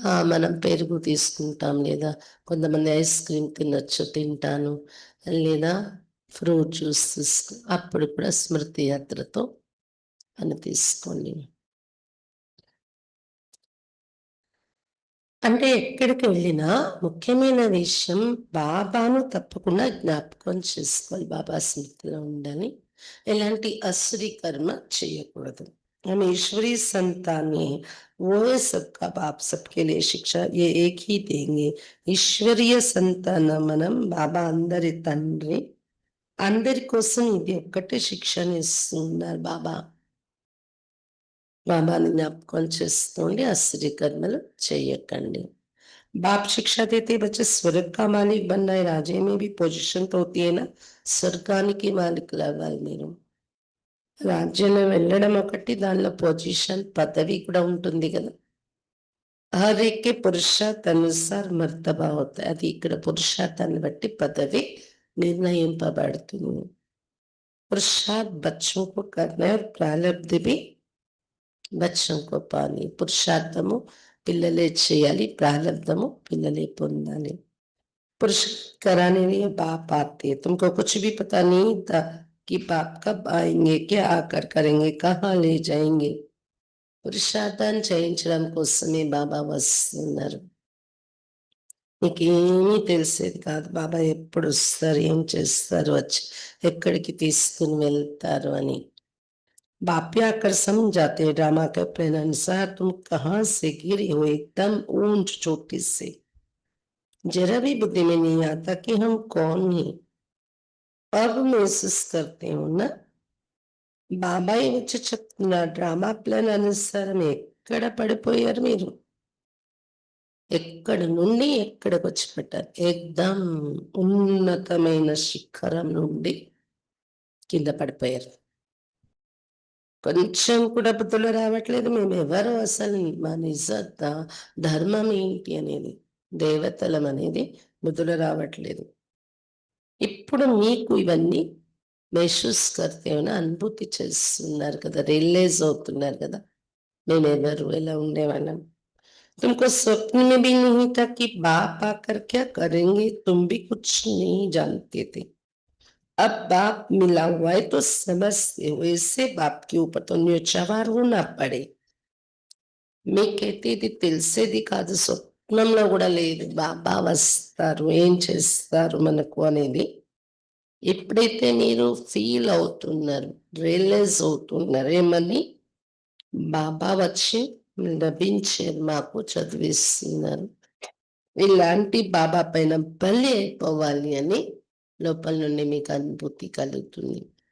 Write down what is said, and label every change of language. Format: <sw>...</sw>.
<te>మనం పెరుగు తీసుకుంటాం, లేదా కొంతమంది ఐస్ క్రీమ్ తినొచ్చు, తింటాను, లేదా ఫ్రూట్ జ్యూస్ అప్పుడు కూడా స్మృతి యాత్రతో అని తీసుకోండి. అంటే ఎక్కడికి వెళ్ళినా ముఖ్యమైన విషయం బాబాను తప్పకుండా జ్ఞాపకం చేసుకోవాలి. బాబా స్మృతిలో ఉండాలి. ఎలాంటి అసురి కర్మ చేయకూడదు.</te> <hi>हम ईश्वरी संतान है, वो है सबका बाप, सबके लिए शिक्षा ये एक ही देंगे.</hi> <te>ఈశ్వరీయ సంతానం మనం. బాబా అందరి తండ్రి, అందరి కోసం ఇది ఒక్కటే శిక్షణ ఇస్తున్నారు బాబా. బాబాని జ్ఞాపకం చేస్తుండి అసురి కర్మలు చేయకండి.</te> <hi>बाप शिक्षा देते बच्चे स्वर्ग का मालिक बनना है. राजे में भी पोजीशन तो होती है ना,</hi> <te>స్వర్గానికి మాలికులు అవ్వాలి మీరు. రాజ్యంలో వెళ్ళడం ఒకటి, దానిలో పొజిషన్ పదవి కూడా ఉంటుంది కదా.</te> <hi>हर एक के पुरुषार्थ अनुसार मर्तबा होता है.</hi> <te>అది ఇక్కడ పురుషార్థాన్ని బట్టి పదవి నిర్ణయింపబడుతుంది.</te> <hi>पुरुषार्थ बच्चों को करना है और प्रारब्ध भी बच्चों को पानी.</hi> <te>పురుషార్థము పిల్లలే చేయాలి, ప్రారంధము పిల్లలే పొందాలి.</te> <hi>पुरुष कराने लिए बाप आते हैं. तुमको कुछ भी पता नहीं था कि बाप कब आएंगे, क्या आकर करेंगे, कहाँ ले जाएंगे.</hi> <te>పురుషార్థాన్ని చేయించడం కోసమే బాబా వస్తున్నారు. నీకేమీ తెలిసేది కాదు బాబా ఎప్పుడు వస్తారు, ఏం చేస్తారు, వచ్చి ఎక్కడికి తీసుకుని వెళ్తారు అని.</te> <hi>बाप आकर समझाते ड्रामा के प्लान अनुसार तुम कहाँ से गिरे हो, एकदम ऊंच चोटी से. जरा भी बुद्धि में नहीं आता कि हम कौन हैं. अब महसूस करते हो ना.</hi> <te>బాబాయ్ వచ్చి చెప్తున్న డ్రామా ప్లాన్ అనుసారం ఎక్కడ పడిపోయారు మీరు, ఎక్కడి నుండి ఎక్కడికి వచ్చి పెట్టారు. ఎగ్దం ఉన్నతమైన శిఖరం నుండి కింద పడిపోయారు. కొంచెం కూడా బుద్ధులు రావట్లేదు. మేము ఎవరు, అసలు మా నిజత ధర్మం ఏంటి అనేది, దేవతలం అనేది బుద్ధులు రావట్లేదు. ఇప్పుడు మీకు ఇవన్నీ</te> <hi>మెహసూస్ కర్తే</hi> <te>అనుభూతి చేస్తున్నారు కదా, రియలైజ్ అవుతున్నారు కదా మేమెవరు, ఎలా ఉండేవాళ్ళం.</te> <hi>तुमको स्वप्न में भी नहीं था कि बाप आकर क्या करेंगे, तुम भी कुछ नहीं जानते थे. अब बाप मिला हुआ है तो समझते हो. इससे बाप के ऊपर तो न्योछावार होना पड़े. मैं कहती थी</hi> <te>తెలిసేది కాదు, స్వప్నంలో కూడా లేదు బాబా వస్తారు, ఏం చేస్తారు మనకు అనేది. ఎప్పుడైతే మీరు ఫీల్ అవుతున్నారు, రియలైజ్ అవుతున్నారు ఏమని, బాబా వచ్చి లభించారు, మాకు చదివిస్తున్నారు, ఇలాంటి బాబా పైన బలి అయిపోవాలి అని లోపల నుండి మీకు అనుభూతి కలుగుతుంది.</te>